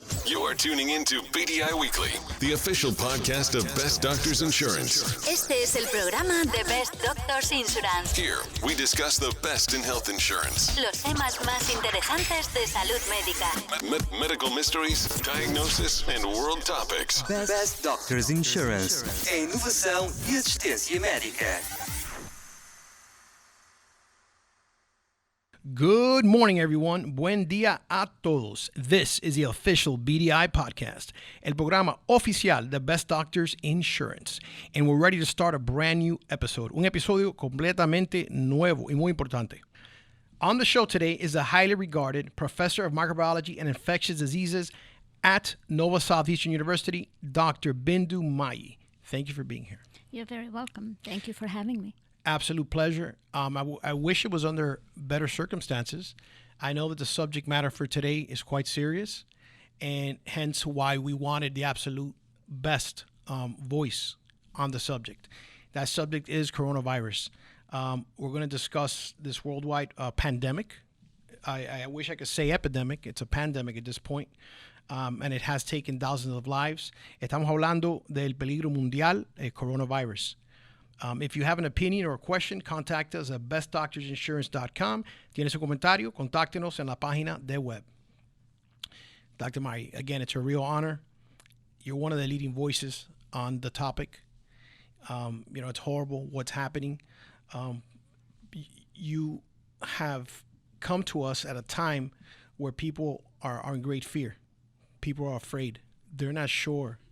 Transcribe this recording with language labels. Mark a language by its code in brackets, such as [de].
[en] You're tuning into BDI Weekly, the official podcast of Best Doctors Insurance. [es] Este es el programa de Best Doctors Insurance. [en] Here, we discuss the best in health insurance. [es] Los temas más interesantes de salud médica. [en] Medical mysteries, diagnosis, and world topics. Best Doctors Insurance. [pt] A inovação e assistência médica. [en] Good morning, everyone. [es] Buen día a todos. [en] This is the official BDI podcast, [es] el programa oficial de Best Doctors Insurance. [en] And we're ready to start a brand new episode. [es] Un episodio completamente nuevo y muy importante. [en] On the show today is the highly regarded professor of microbiology and infectious diseases at Nova Southeastern University, Dr. Bindu Mayi. Thank you for being here. You're very welcome. Thank you for having me. Absolute pleasure. I wish it was under better circumstances. I know that the subject matter for today is quite serious, and hence why we wanted the absolute best voice on the subject. That subject is coronavirus. We're going to discuss this worldwide pandemic. I wish I could say epidemic. It's a pandemic at this point, and it has taken thousands of lives. [es] Estamos hablando del peligro mundial, el coronavirus. [en] If you have an opinion or a question, contact us at bestdoctorsinsurance.com. [es] Tienes un comentario, contáctenos en la página de web. [en] Dr. Mayi, again, it's a real honor. You're one of the leading voices on the topic. It's horrible what's happening. You have come to us at a time where people are in great fear. People are afraid. They're not sure.